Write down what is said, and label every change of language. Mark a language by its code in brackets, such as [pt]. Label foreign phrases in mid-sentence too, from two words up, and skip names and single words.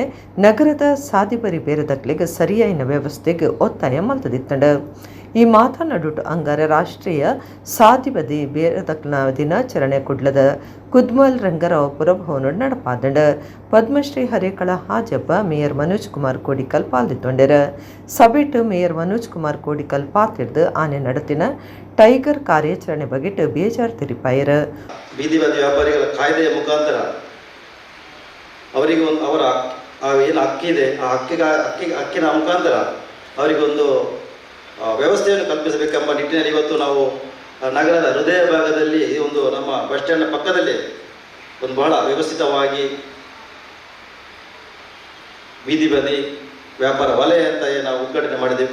[tcy] ನಗರದ ಸಾದಿಬರಿ ಬೇರೆದಕ್ಲೆಗೆ ಸರಿಯಾಯಿನ ವ್ಯವಸ್ಥೆಗೆ ಒತ್ತಾಯ ಮಲ್ತದಿತ್ತಂಡು ಈ ಮಾತನಾಡುಟ್ಟು ಅಂಗಾರ ರಾಷ್ಟ್ರೀಯ ಸಾದಿಬದಿ ಬೇರೆದಕ್ಲನ ದಿನಾಚರಣೆ ಕುಡ್ಲದ ಕುದ್ಮಲ್ ರಂಗರಾವ್ ಪುರಭವನ ನಡಪಾದಂಡ ಪದ್ಮಶ್ರೀ ಹರೇಕಳ ಹಾಜಬ್ಬ ಮೇಯರ್ ಮನೋಜ್ ಕುಮಾರ್ ಕೋಡಿಕಲ್ ಪಾಲ್ದಿತ್ತೊಂಡೆರ ಸಭೆಟ್ ಮೇಯರ್ ಮನೋಜ್ ಕುಮಾರ್ ಕೋಡಿಕಲ್ ಪಾತಿರ್ದು ಆನೆ ನಡತಿನ ಟೈಗರ್ ಕಾರ್ಯಾಚರಣೆ ಬಗೆಟ್ ಬೇಜಾರು ತಿರಿಪಾಯರ [kn] ಬೀದಿ ಬದಿ ವ್ಯಾಪಾರಿಗಳ ಕಾಯ್ದೆಯ ಮುಖಾಂತರ ಅವರಿಗೆ ಅವರ ಏನು ಹಕ್ಕಿದೆ ಆ ಹಕ್ಕಿನ ಮುಖಾಂತರ ಅವರಿಗೊಂದು ವ್ಯವಸ್ಥೆಯನ್ನು ಕಲ್ಪಿಸಬೇಕೆಂಬ ನಿಟ್ಟಿನಲ್ಲಿ ಇವತ್ತು ನಾವು ನಗರದ ಹೃದಯ ಭಾಗದಲ್ಲಿ ಒಂದು ನಮ್ಮ [en] bus stand [kn] ಪಕ್ಕದಲ್ಲಿ ಒಂದು ಬಹಳ ವ್ಯವಸ್ಥಿತವಾಗಿ ಬೀದಿ ಬದಿ ವ್ಯಾಪಾರ ವಲಯ ಅಂತ ನಾವು ಉದ್ಘಾಟನೆ ಮಾಡಿದ್ದೇವೆ.